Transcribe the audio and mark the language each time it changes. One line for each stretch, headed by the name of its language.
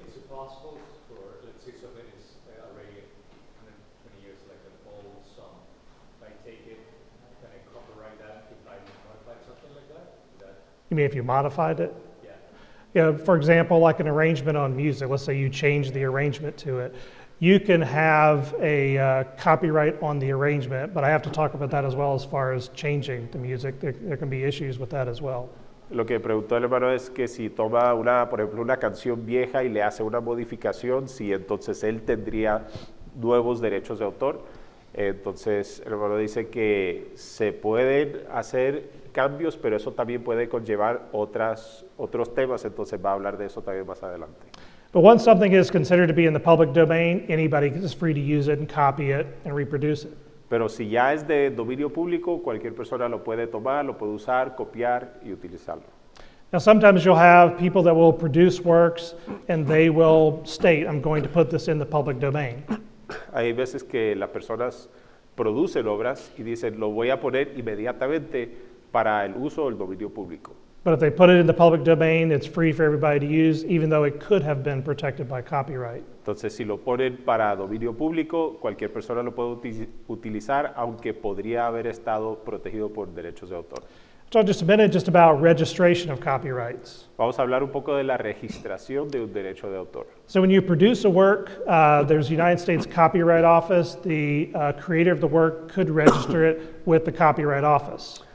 English: Is it possible for, let's say something is already 120 years, like an old song, if I take it, can I copyright that if I modify something like that? You mean if you modified it? Yeah. Yeah, for example, like an arrangement on music, let's say you change the arrangement to it. You can have a copyright on the arrangement, but I have to talk about that as well as far as changing the music. There can be issues with that as well.
Spanish: Lo que preguntó el hermano es que si toma por ejemplo, una canción vieja y le hace una modificación, si entonces él tendría nuevos derechos de autor. Entonces el hermano dice que se pueden hacer cambios, pero eso también puede conllevar otros temas, entonces va a hablar de eso también más adelante.
English: But once something is considered to be in the public domain, anybody is free to use it and copy it and reproduce it.
Spanish: Pero si ya es de dominio público, cualquier persona lo puede tomar, lo puede usar, copiar y utilizarlo.
English: Now, sometimes you'll have people that will produce works and they will state, I'm going to put this in the public domain.
Spanish: Hay veces que las personas producen obras y dicen, lo voy a poner inmediatamente para el uso del dominio público.
English: But if they put it in the public domain, it's free for everybody to use, even though it could have been protected by copyright.
Spanish: Entonces, si lo ponen para dominio público, cualquier persona lo puede utilizar, aunque podría haber estado protegido por derechos de autor.
English: Talk just a minute just about registration of copyrights.
Spanish: Vamos a hablar un poco de la registración de un derecho de autor.
English: So when you produce a work, there's the United States Copyright Office. The creator of the work could register it with the Copyright Office.